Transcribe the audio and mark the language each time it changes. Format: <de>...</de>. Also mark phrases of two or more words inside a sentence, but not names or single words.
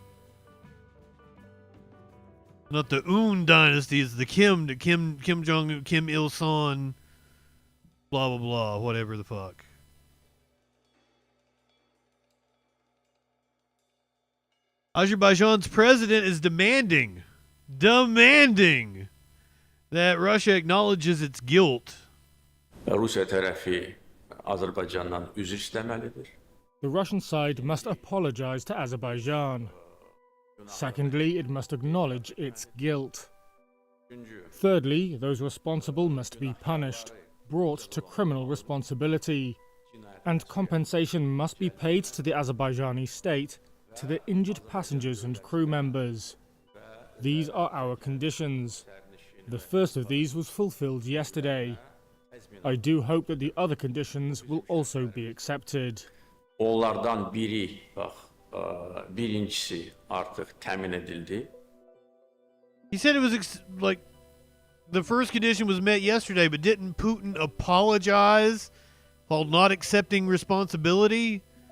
<en>Not the Un dynasty, it's the Kim Jong-un, Kim Il-sung, blah, blah, blah, whatever the fuck. Azerbaijan's president is demanding that Russia acknowledges its guilt.</en> <az>Rusiya tərəfi Azərbaycandan üzr istəməlidir.</az> <en>The Russian side must apologize to Azerbaijan. Secondly, it must acknowledge its guilt. Thirdly, those responsible must be punished, brought to criminal responsibility, and compensation must be paid to the Azerbaijani state, to the injured passengers and crew members. These are our conditions. The first of these was fulfilled yesterday. I do hope that the other conditions will also be accepted.</en> <az>Onlardan biri, bax, birincisi artıq təmin edildi.</az> <en>He said it was like the first condition was met yesterday, but didn't Putin apologize while not accepting responsibility?</en>